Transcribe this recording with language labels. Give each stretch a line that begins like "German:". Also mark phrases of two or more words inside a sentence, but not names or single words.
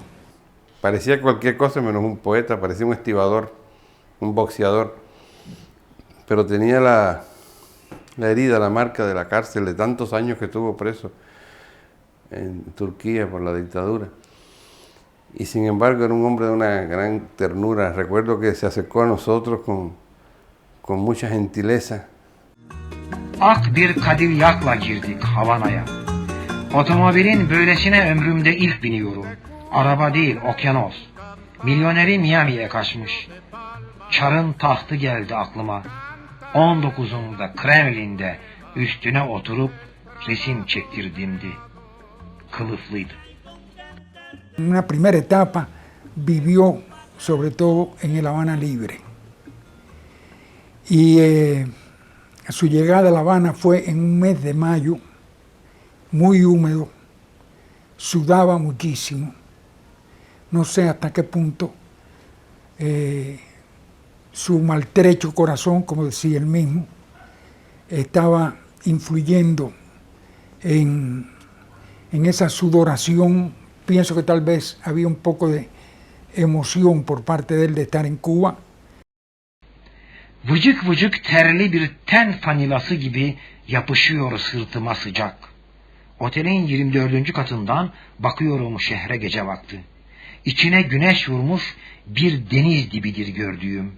Spanish: Parecía cualquier cosa menos un poeta, parecía un estibador, un boxeador, pero tenía la herida, la marca de la cárcel de tantos años que estuvo preso en Turquía por la dictadura. Y sin embargo era un hombre de una gran ternura. Recuerdo que se acercó a nosotros con mucha gentileza.
Turkish: Ak bir Cadillac girdik Havana'ya. Otomobilin böylesine ömrümde ilk biniyorum. Araba değil, okyanos. Milyoneri Miami'ye kaçmış. Çar'ın tahtı geldi aklıma. 19'unda Kremlin'de üstüne oturup resim çektirdimdi. Kılıflıydı.
Spanish: Una primera etapa vivió sobre todo en el Habana Libre. Y su llegada a La Habana fue en un mes de mayo, muy húmedo, sudaba muchísimo. No sé hasta qué punto su maltrecho corazón, como decía él mismo, estaba influyendo en esa sudoración. Pienso que tal vez había un poco de emoción por parte de él de estar en Cuba.
Turkish: Vıcık vıcık terli bir ten fanilası gibi yapışıyor sırtıma sıcak. Otelin 24. katından bakıyorum şehre gece vakti. İçine güneş vurmuş bir deniz dibidir gördüğüm.